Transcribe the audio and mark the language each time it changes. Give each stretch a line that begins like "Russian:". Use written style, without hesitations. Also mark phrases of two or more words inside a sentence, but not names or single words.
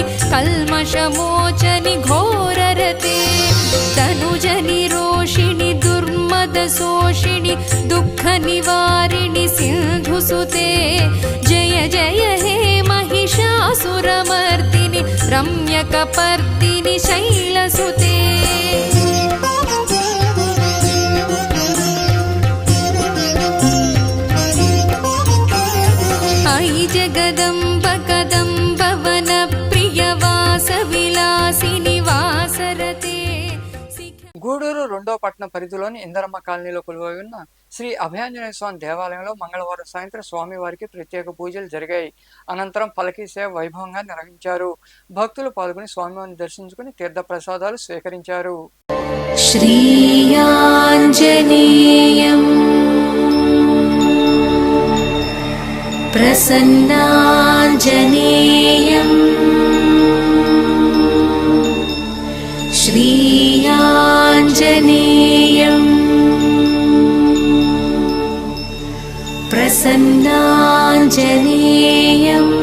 Sanskrit: कल्मषमोचनि घोररते तनुजनि रोषिणि दुर्मदशोषिणि दुःखनिवारिणि सिन्धुसुते जय जय हे महिषासुरमर्दिनि रम्यकपर्दिनि शैलसुते अयि जगदम्ब कदम्ब वनप्रियवासविलासिनि वासरते
Telugu: గూడూరు 2వ పట్టణ పరిధిలోని ఇందరమ్మ కాలనీలో కొలువై ఉన్న శ్రీ అభయాంజనేయ స్వామి దేవాలయంలో మంగళవారం సాయంత్రం స్వామివారికి ప్రత్యేక పూజలు జరిగాయి. అనంతరం పల్లకీ సేవ వైభవంగా నిర్వహించారు. భక్తులు పాల్గొని స్వామివారిని దర్శించుకుని తీర్థ ప్రసాదాలు స్వీకరించారు.
Sanskrit: श्रीयाञ्जनेयं प्रसन्नाञ्जनेयं श्रीयाञ्जनेयं प्रसन्नाञ्जनेयं